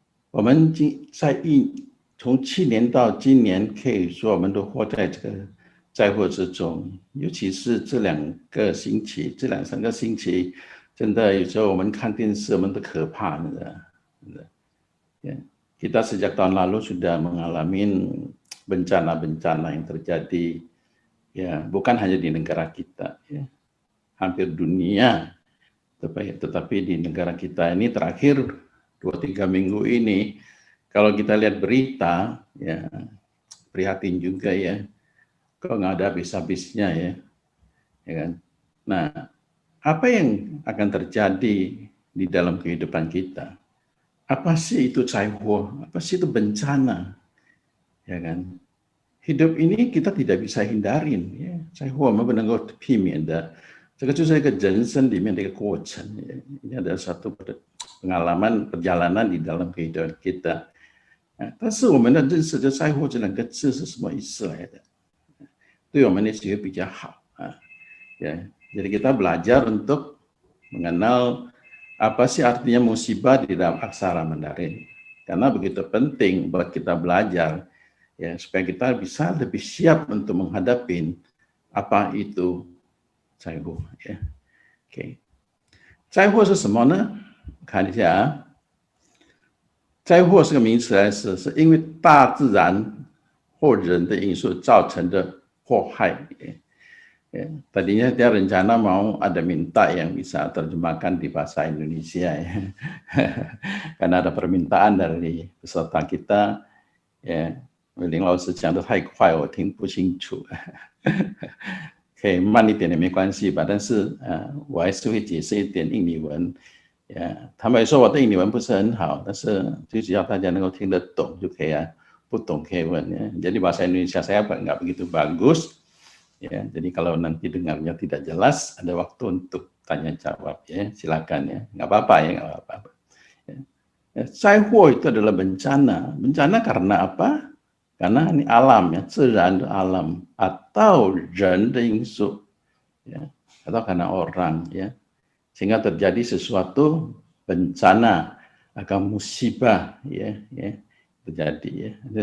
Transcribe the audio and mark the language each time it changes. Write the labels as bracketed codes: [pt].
[zh] 我们从去年到今年，可以说我们都活在这个灾祸之中。尤其是这两三个星期，真的有时候我们看电视，我们都可怕的。 [id] Ya, kita sejak tahun lalu sudah mengalami bencana-bencana yang terjadi, ya bukan hanya di negara kita, ya hampir dunia, tetapi di negara kita ini terakhir 2-3 minggu ini, kalau kita lihat berita, ya prihatin juga ya, kok nggak ada habis-habisnya ya kan. Nah, apa yang akan terjadi di dalam kehidupan kita? Apa sih itu caiho? Apa sih itu bencana? Ya kan? Hidup ini kita tidak bisa hindarin. Ya. [zh] 灾祸我们不能够避免的，这个就是一个人生里面的一个过程。 [id] Ya. Ini adalah satu pengalaman perjalanan di dalam kehidupan kita. [zh] 但是我们的认识的灾祸这两个字是什么意思来的？对我们的学比较好啊。 [id] Ya. Jadi kita belajar untuk mengenal apa sih artinya musibah di dalam aksara Mandarin. Karena begitu penting buat kita belajar, ya supaya kita bisa lebih siap untuk menghadapi apa itu caiho. [zh] Ya. OK， 灾祸是什么呢？看一下啊，灾祸是个名词来是因为大自然或人的因素造成的祸害。 [id] Ya, tadinya dia rencana mau ada minta yang bisa terjemahkan di bahasa Indonesia ya. Karena ada permintaan dari peserta kita ya， [zh] 林老师讲的太快，我听不清楚，可以慢一点也没关系吧。但是我还是会解释一点印尼文。呀，他们说我的印尼文不是很好，但是最主要大家能够听得懂就可以啊，不懂可以问呀。 [id] Jadi bahasa Indonesia saya nggak begitu bagus. Ya, jadi kalau nanti dengarnya tidak jelas, ada waktu untuk tanya jawab ya, silakan ya, nggak apa-apa ya, nggak apa-apa. Ya. Caiho itu adalah bencana. Bencana karena apa? Karena ini alam ya, 自然的 alam atau [zh] 人的因素 [id] ya, atau karena orang ya, sehingga terjadi sesuatu bencana atau musibah ya, terjadi ya.